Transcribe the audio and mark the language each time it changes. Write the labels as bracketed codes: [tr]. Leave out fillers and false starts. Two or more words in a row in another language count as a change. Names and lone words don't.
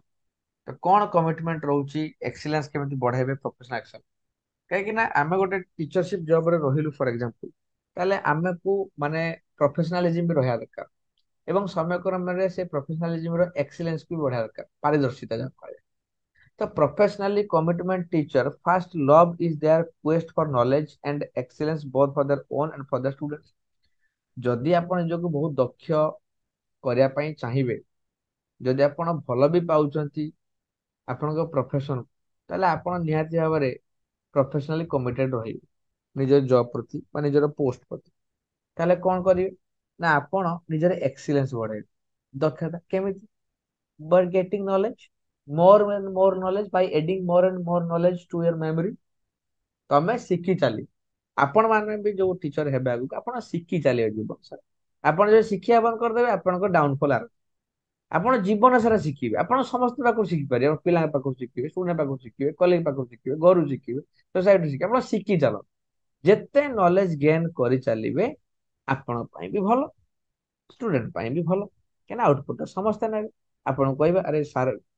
[or] ତ କଣ କମିଟମେଣ୍ଟ ରହୁଛି ଏକ୍ସିଲେନ୍ସ କେମିତି ବଢାଇବେ [en] professional action [or] କାହିଁକି ନା ଆମେ ଗୋଟେ ଟିଚରସିପ ଜବରେ ରହିଲୁ [en] for example [or] ତାହେଲେ ଆମକୁ ମାନେ ପ୍ରଫେସନାଲିଜିମ ବି ରହିବା ଦରକାର ଏବଂ ସମୟକ୍ରମରେ ସେ ପ୍ରଫେସନାଲିଜିମର ଏକ୍ସିଲେନ୍ସ ବି ବଢିବା ଦରକାର ପାରିଦର୍ଶିତା ଯାହା କହିବେ। [en] ତ professionally commitment teacher first love is their quest for knowledge and excellence both for their own and for the students। [or] ଯଦି ଆପଣ ନିଜକୁ ବହୁତ ଦକ୍ଷ କରିବା ପାଇଁ ଚାହିଁବେ ଯଦି ଆପଣ ଭଲ ବି ପାଉଛନ୍ତି ଆପଣଙ୍କ ପ୍ରଫେସନ ତାହେଲେ ଆପଣ ନିହାତି ଭାବରେ [en] professionally committed [or] ରହିବେ ନିଜ ଜବ ପ୍ରତି ବା ନିଜର ପୋଷ୍ଟ ପ୍ରତି। ତାହେଲେ କଣ କରିବେ ନା ଆପଣ ନିଜର ଏକ୍ସିଲେନ୍ସ ବଢାଇବେ ଦକ୍ଷତା କେମିତି [en] by getting knowledge more and more knowledge by adding more and more knowledge to your memory। [or] ତମେ ଶିଖି ଚାଲି ଆପଣ ମାନେ ବି ଯୋଉ ଟିଚର ହେବେ ଆଗକୁ ଆପଣ ଶିଖି ଚାଲିବେ ଜୀବନ ସାରା ଆପଣ ଯଦି ଶିଖିବା ବନ୍ଦ କରିଦେବେ ଆପଣଙ୍କ ଡାଉନଫଲ ଆରମ୍ଭ ଆପଣ ଜୀବନ ସାରା ଶିଖିବେ ଆପଣ ସମସ୍ତ ପାଖରୁ ଶିଖିପାରିବେ ଆପଣ ପିଲାଙ୍କ ପାଖରୁ ଶିଖିବେ ଷ୍ଟୁଡେଣ୍ଟ ପାଖରୁ ଶିଖିବେ କଲେଜ ପାଖରୁ ଶିଖିବେ ଘରୁ ଶିଖିବେ ସୋସାଇଟି ଶିଖିବେ ଆପଣ ଶିଖି ଚାଲ ଯେତେ [en] knowledge gain [or] କରି ଚାଲିବେ ଆପଣ ପାଇଁ ବି ଭଲ ଷ୍ଟୁଡେଣ୍ଟ ପାଇଁ ବି ଭଲ କାହିଁକିନା ଆଉଟପୁଟ ସମସ୍ତେ ନେବେ ଆପଣଙ୍କୁ କହିବେ ଆରେ ସାର୍